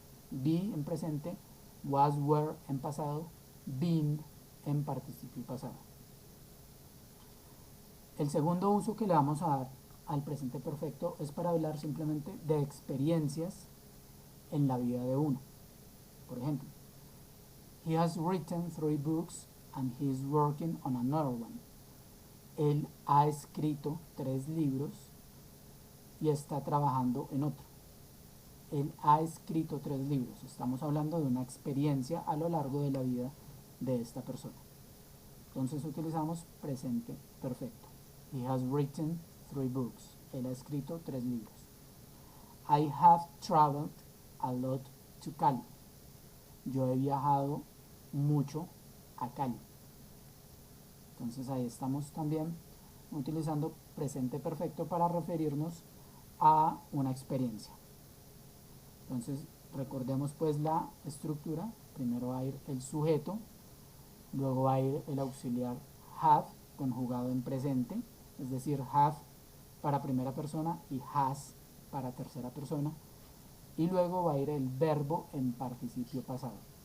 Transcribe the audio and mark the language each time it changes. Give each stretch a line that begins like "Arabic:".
Spanish: Be en presente, was, were en pasado, been en participio pasado. El segundo uso que le vamos a dar al presente perfecto es para hablar simplemente de experiencias en la vida de uno. Por ejemplo,
English: he has written 3 books and he is working on another one.
Spanish: Él ha escrito 3 libros y está trabajando en otro. Él ha escrito 3 libros. Estamos hablando de una experiencia a lo largo de la vida de esta persona. Entonces utilizamos presente perfecto.
English: He has written 3 books.
Spanish: Él ha escrito 3 libros.
English: I have traveled a lot to Cali.
Spanish: Yo he viajado mucho a Cali. Entonces ahí estamos también utilizando presente perfecto para referirnos a una experiencia. Entonces recordemos pues la estructura. Primero va a ir el sujeto, luego va a ir el auxiliar have conjugado en presente, es decir, have para primera persona y has para tercera persona, y luego va a ir el verbo en participio pasado.